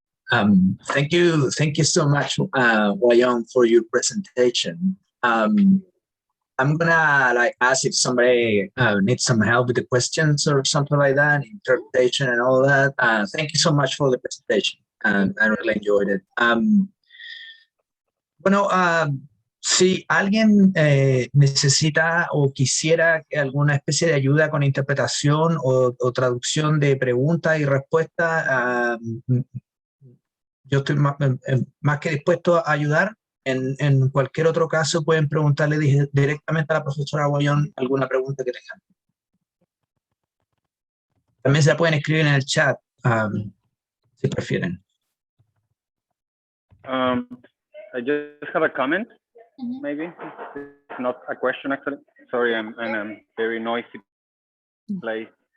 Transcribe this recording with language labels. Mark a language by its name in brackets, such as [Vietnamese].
[English] Thank you so much, Wyong, for your presentation. I'm gonna ask if somebody needs some help with the questions or something like that, interpretation and all that. Thank you so much for the presentation. I really enjoyed it. [Spanish] Bueno, si alguien necesita o quisiera alguna especie de ayuda con interpretación o traducción de preguntas y respuestas, yo estoy más que dispuesto a ayudar. En cualquier otro caso, pueden preguntarle directamente a la profesora Wyong alguna pregunta que tengan. También se la pueden escribir en el chat, si prefieren. [English] I just have a comment, maybe. It's not a question, actually. Sorry, I'm in a very noisy place.